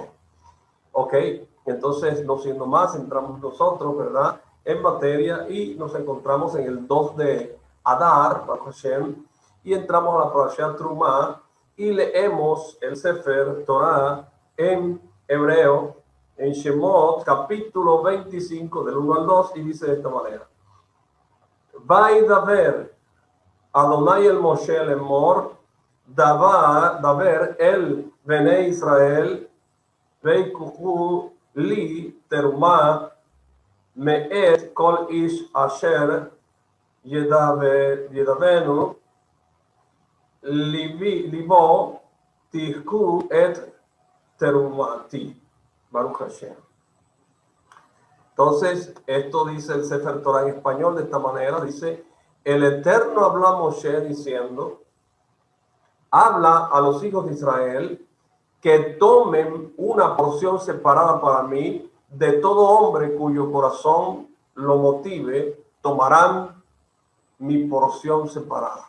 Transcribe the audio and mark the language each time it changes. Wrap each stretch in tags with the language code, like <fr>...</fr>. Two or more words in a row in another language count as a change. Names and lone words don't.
<es>Ok, entonces no siendo más, entramos nosotros, ¿verdad?, en materia y nos encontramos en el 2 de Adar,</es> <he>ברוך השם,</he> <es>y entramos a la parashá Trumá y leemos el Sefer Torah en hebreo, en Shemot, capítulo 25, del 1 al 2, y dice de esta manera:</es> <he>וידבר יהוה אל משה לאמר דבר אל בני ישראל ויקחו לי תרומה מאת כל איש אשר ידבנו לבו תקחו את תרומתי. ברוך השם.</he> <es>Entonces, esto dice el Sefer Torah en español de esta manera, dice: el Eterno habla a Moshe diciendo, habla a los hijos de Israel que tomen una porción separada para mí de todo hombre cuyo corazón lo motive, tomarán mi porción separada.</es>